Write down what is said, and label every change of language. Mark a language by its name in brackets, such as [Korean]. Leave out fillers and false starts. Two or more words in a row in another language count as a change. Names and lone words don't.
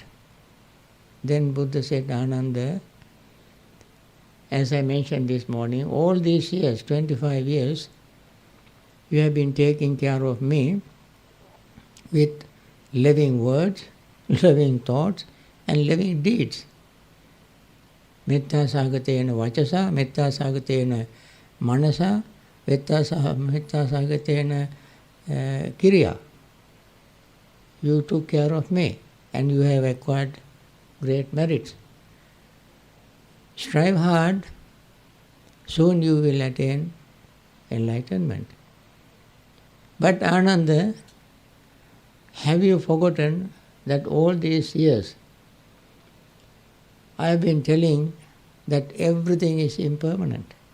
[English] Then Buddha said, Ananda, as I mentioned this morning, all these years, 25 years, you have been taking care of me with living words, living thoughts, and living deeds. [Pali] Metta sagatena vachasa, metta sagatena manasa, metta sagatena kiriya. [English] You took care of me, and you have acquired great merits. Strive hard, soon you will attain enlightenment. But Ananda, have you forgotten that all these years I have been telling that everything is impermanent?